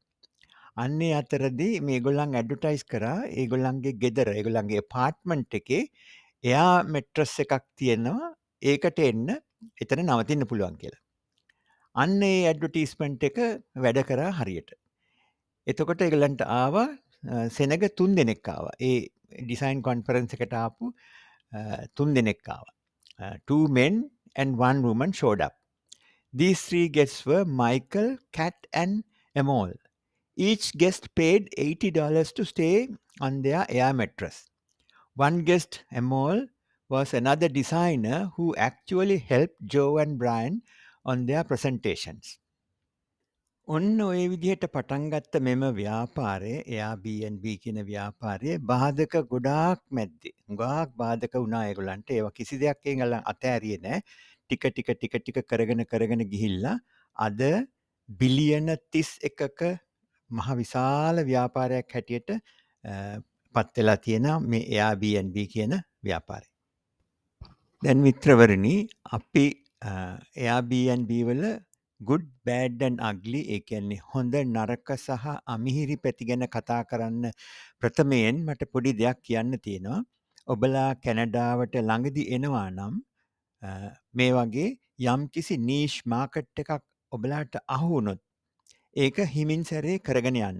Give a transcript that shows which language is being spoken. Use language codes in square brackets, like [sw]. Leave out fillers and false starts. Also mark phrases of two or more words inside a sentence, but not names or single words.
[si] අන්නේ අතරදී මේගොල්ලන් ඇඩ්වර්ටයිස් කරා ඒගොල්ලන්ගේ ගෙදර, ඒගොල්ලන්ගේ ඇපාර්ට්මන්ට් එකේ එයා මැට්‍රස් එකක් තියෙනවා, ඒකට එන්න එතන නවතින්න පුළුවන් කියලා. අන්න ඒ ඇඩ්වර්ටයිස්මන්ට් එක වැඩ කරා හරියට. එතකොට ඒගොල්ලන්ට ආවා සෙනග 3 දෙනෙක් ආවා. ඒ [en] design conference [si] එකට ආපු 3 දෙනෙක් ආවා. [en] 2 men and 1 woman showed up. These 3 guests were Michael, Kat and Amol. Each guest paid $80 to stay on their air mattress. One guest, Amol, was another designer who actually helped Joe and Brian on their presentations. [si] ඔන්න ඔය විදිහට පටන් ගත්ත මෙම ව්‍යාපාරය, Airbnb කියන ව්‍යාපාරය බාධක ගොඩාක් මැද්දේ. හුඟක් බාධක වුණා ඒගොල්ලන්ට. ඒවා කිසි දෙයක් ඒගොල්ලන් අතෑරියේ නැහැ. ටික කරගෙන ගිහිල්ලා අද බිලියන 31ක මහ විශාල ව්‍යාපාරයක් හැටියට පත් වෙලා තියෙනවා මේ Airbnb කියන ව්‍යාපාරය. දැන් මිත්‍රවරුනි, අපි Airbnb වල [en] good, bad and ugly, [si] ඒ කියන්නේ හොඳ, නරක සහ අමිහිරි පැති ගැන කතා කරන්න ප්‍රථමයෙන් මට පොඩි දෙයක් කියන්න තියෙනවා. ඔබලා කැනඩාවට ළඟදී එනවා නම් මේ වගේ යම්කිසි [en] niche market [si] එකක් ඔබලාට අහු වුණොත් ඒක හිමින් සැරේ කරගෙන යන්න.